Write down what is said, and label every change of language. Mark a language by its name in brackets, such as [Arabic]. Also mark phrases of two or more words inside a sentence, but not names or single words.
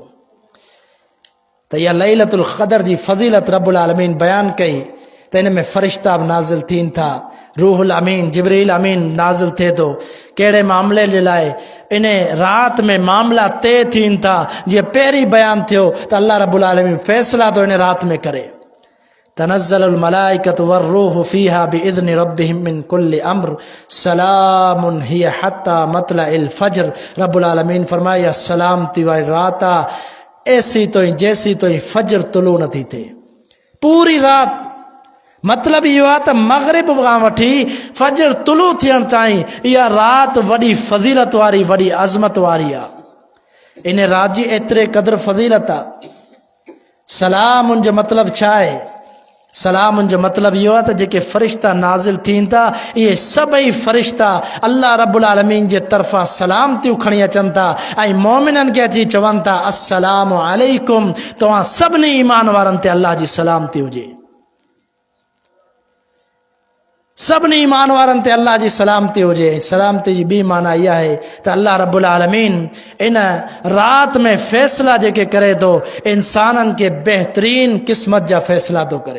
[Sindhi] त इहा लैलतुल क़द्र जी फ़ज़ीलत रब्बुल आलमीन बयानु कई त इन में फ़रिश्ता बि नाज़िल थीन था, रूहुल अमीन जिब्रील अमीन नाज़िल थिए थो। कहिड़े मामले जे लाइ? इन राति में मामला तय थीन था, जीअं पहिरीं बयानु थियो त अल्लाह रब्बुल आलमीन फ़ैसिला थो इन राति में करे। [Arabic] تنزل الملائكة والروح فيها بإذن ربهم من كل أمر سلام هي حتى مطلع الفجر. [Sindhi] रब्बुल आलमीन फरमाया सलामती वारी रात आहे ऐसी तो जैसी तो फ़ज्र तुलू नथी थिए, पूरी राति। मतलब इहो आहे त मग़रिब खां वठी फ़ज्र तुलू थियण ताईं इहा राति वॾी फ़ज़ीलत वारी, वॾी अज़मत वारी आहे। इन राति जी एतिरे क़द्र फ़ज़ीलत आहे। सलामुन जो मतिलबु छा आहे? सलामुन जो मतिलबु इहो आहे त जेके फ़रिश्ता नाज़िल थीन था, इहे सभई फ़रिश्ता अल्लाह रब्बुल आलमीन जे तरफ़ां सलामतियूं खणी अचनि था ऐं मोमिननि खे अची चवनि था [Arabic] السلام عليكم, [Sindhi] तव्हां सभिनी ईमान वारनि ते अल्लाह जी सलामती हुजे। सभिनी ईमान वारनि ते अल्लाह जी सलामती हुजे। सलामती जी ॿी माना इहा आहे त अल्लाह रब्बुल आलमीन इन राति में फ़ैसिला जेके करे थो, इंसाननि खे बहितरीन क़िस्मत जा फ़ैसिला थो करे।